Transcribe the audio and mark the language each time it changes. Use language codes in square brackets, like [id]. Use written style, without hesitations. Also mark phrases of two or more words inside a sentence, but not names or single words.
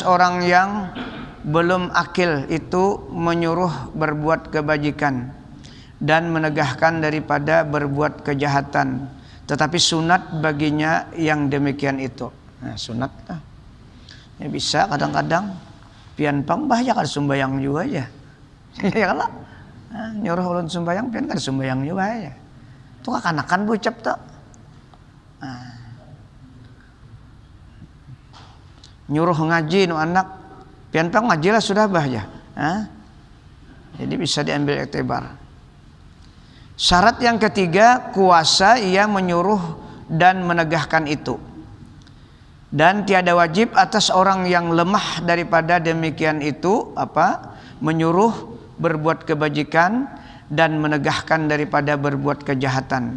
[ms] orang yang belum akil itu menyuruh berbuat kebajikan dan menegahkan daripada berbuat kejahatan, tetapi sunat baginya yang demikian itu. [id] Nah, sunat lah. [bjn] Ya bisa kadang-kadang pian pang bahaya kada sumbayang juga aja. Ya kalau nyuruh ulun sumbayang pian kada sumbayang juga aja. Itu kekanakan bucap tuh. Nyuruh ngaji nu anak pian pang ngaji lah sudah bahaya. [id] Jadi bisa diambil iktibar. [ms] Syarat yang ketiga kuasa ia menyuruh dan menegahkan itu. Dan tiada wajib atas orang yang lemah daripada demikian itu menyuruh berbuat kebajikan dan menegahkan daripada berbuat kejahatan.